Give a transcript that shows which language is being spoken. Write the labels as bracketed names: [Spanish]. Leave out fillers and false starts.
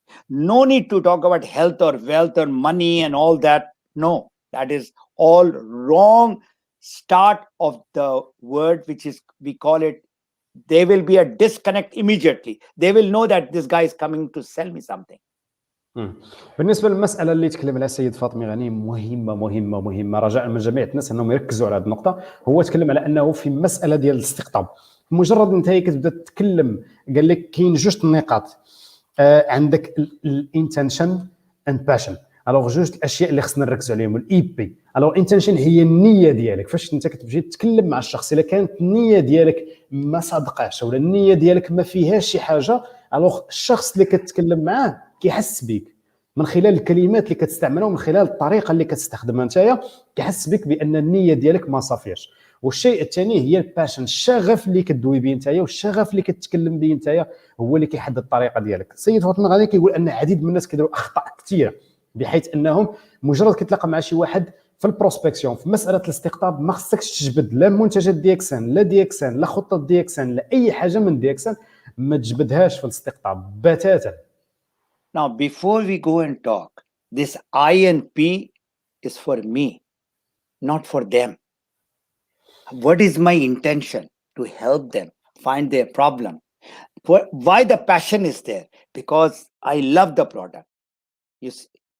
[English] No need to talk about health or wealth or money and all that. No, that is all wrong start of the word, which is, we call it, there will be a disconnect immediately. They will know that this guy is coming to sell me something. [Arabic] بالنسبه للمساله اللي تكلم عليها السيد فاطمي غني، مهمه رجاء من جميع الناس انهم يركزوا على هذه النقطه. هو تكلم على انه في مساله ديال الاستقطاب، مجرد انت كتبدا تتكلم، قال لك كاين جوج النقاط، عندك [English] الانتنشن and passion. [Arabic] الوغ جوج الاشياء اللي خصنا نركزوا عليهم. الاي بي، الوغ انتنشن هي النيه ديالك فاش انت كتمشي تتكلم مع الشخص. الا كانت النيه ديالك ما صادقاش ولا النيه ديالك ما فيهاش شي حاجه، الوغ الشخص اللي كتكلم معاه كيحس بك من خلال الكلمات اللي كتستعملها ومن خلال الطريقه اللي كتستخدمها نتايا، كيحس بك بان النيه ديالك ما صافياش. والشيء الثاني هي الباشن، الشغف اللي كدوي به نتايا والشغف اللي كتكلم به نتايا هو اللي كيحدد الطريقه ديالك. السيد فاطمه غادي كيقول ان العديد من الناس كيديروا اخطاء كثيره، بحيث انهم مجرد كتلاقى مع شي واحد في البروسبكسيون، في مساله الاستقطاب، ما خصكش تجبد لا منتجات ديكسان لا ديكسان لا خطه ديكسان لا اي حاجه من ديكسان، ما تجبدهاش في الاستقطاب بتاتا. [English] Now, before we go and talk, this I and P is for me, not for them. What is my intention? To help them find their problem. Why the passion is there? Because I love the product. You see,